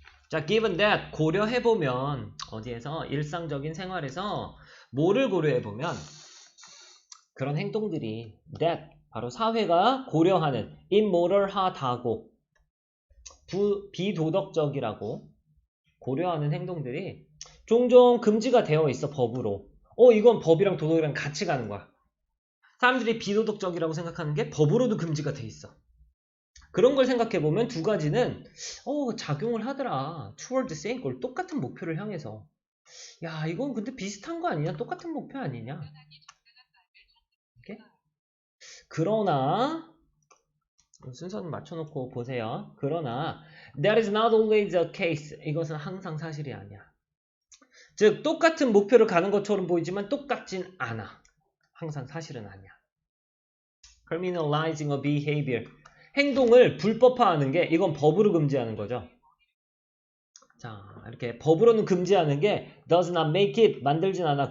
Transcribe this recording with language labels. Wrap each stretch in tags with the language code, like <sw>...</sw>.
<ko>자,</ko> <en>given that</en> <ko>고려해보면 어디에서 일상적인 생활에서 뭐를 고려해보면 그런 행동들이 that 바로 사회가 고려하는 immoral하다고 비도덕적이라고 고려하는 행동들이 종종 금지가 되어 있어. 법으로. 이건 법이랑 도덕이랑 같이 가는 거야. 사람들이 비도덕적이라고 생각하는 게 법으로도 금지가 돼 있어. 그런 걸 생각해보면 두 가지는 작용을 하더라.</ko> <en>toward the same goal,</en> <ko>똑같은 목표를 향해서. 야, 이건 근데 비슷한 거 아니냐? 똑같은 목표 아니냐? 오케이? 그러나 순서는 맞춰놓고 보세요. 그러나</ko> <en>that is not always the case.</en> <ko>이것은 항상 사실이 아니야. 즉 똑같은 목표를 가는 것처럼 보이지만 똑같진 않아. 항상 사실은 아니야.</ko> <en>criminalizing a behavior.</en> <ko>행동을 불법화하는 게 이건 법으로 금지하는 거죠. 자, 이렇게 법으로는 금지하는 게</ko> <en>does not make it</en> <ko>만들진 않아.</ko>